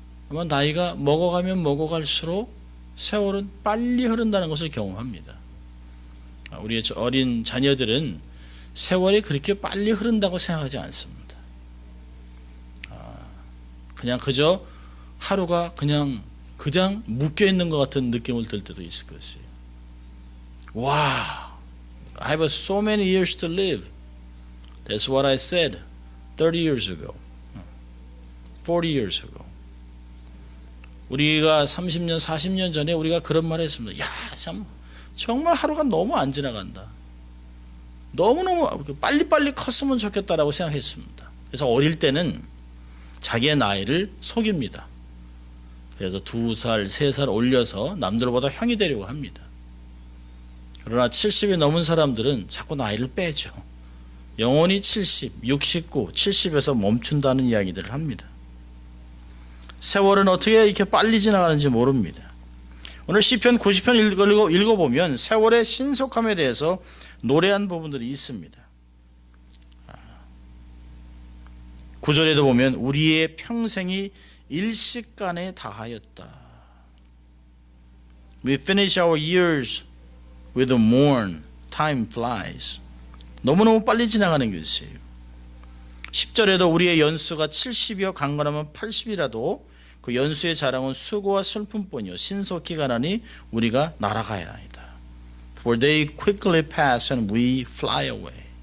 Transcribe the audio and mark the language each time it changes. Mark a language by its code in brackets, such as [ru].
[ko] 아마 나이가 먹어가면 먹어갈수록 세월은 빨리 흐른다는 것을 경험합니다. 우리의 어린 자녀들은 세월이 그렇게 빨리 흐른다고 생각하지 않습니다. 그냥 그저 하루가 그냥 묶여있는 것 같은 느낌을 들 때도 있을 것이에요. [en] Wow, I have so many years to live. That's what I said 30 years ago, 40 years ago. [ko] 우리가 30년, 40년 전에 우리가 그런 말을 했습니다. 정말 하루가 너무 안 지나간다. 너무너무 빨리빨리 컸으면 좋겠다라고 생각했습니다. 그래서 어릴 때는 자기의 나이를 속입니다. 그래서 2살, 3살 올려서 남들보다 형이 되려고 합니다. 그러나 70이 넘은 사람들은 자꾸 나이를 빼죠. 영원히 70, 69, 70에서 멈춘다는 이야기들을 합니다. 세월은 어떻게 이렇게 빨리 지나가는지 모릅니다. 오늘 시편 90편 읽어보면 세월의 신속함에 대해서 노래한 부분들이 있습니다. 9절에도 보면 우리의 평생이 일시간에 다하였다. [en] We finish our years with the morn. Time flies. [ko] 너무너무 빨리 지나가는 것이에요. 10절에도 우리의 연수가 70이요 강건하면 80이라도 그 연수의 자랑은 수고와 슬픔뿐이요 신속히 가나니 우리가 날아가야 하나이다. [en] For they quickly pass and we fly away.